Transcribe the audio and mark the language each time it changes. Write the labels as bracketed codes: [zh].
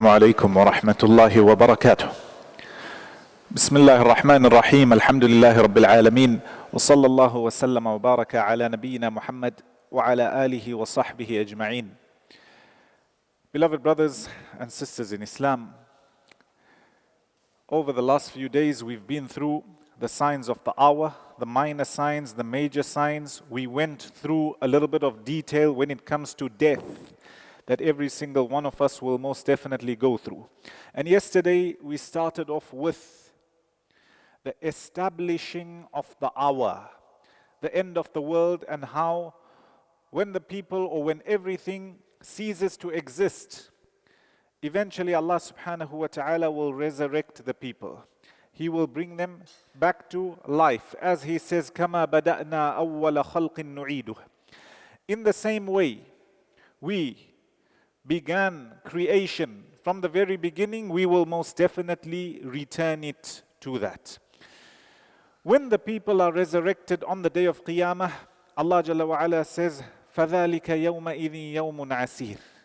[ar] عليكم ورحمة الله وبركاته. بسم الله الرحمن الرحيم. الحمد لله رب العالمين، وصلى الله وسلم وبارك على نبينا Muhammad وعلى آله وصحبه أجمعين. [en] Beloved brothers and sisters in Islam, over the last few days we've been through the signs of the hour, the minor signs, the major signs. We went through a little bit of detail when it comes to death, that every single one of us will most definitely go through. And yesterday we started off with the establishing of the hour, the end of the world, and how when the people or when everything ceases to exist, eventually Allah subhanahu wa ta'ala will resurrect the people. He will bring them back to life. As He says, [ar] كَمَا بَدَأْنَا أَوَّلَ خَلْقٍ نُعِيدُهُ. [en] In the same way, we began creation from the very beginning, we will most definitely return it to that. When the people are resurrected on the day of Qiyamah, Allah Jalla wa Ala says, [ar] فَذَلِكَ يَوْمَئِذٍ يَوْمٌ عَسِيرٌ.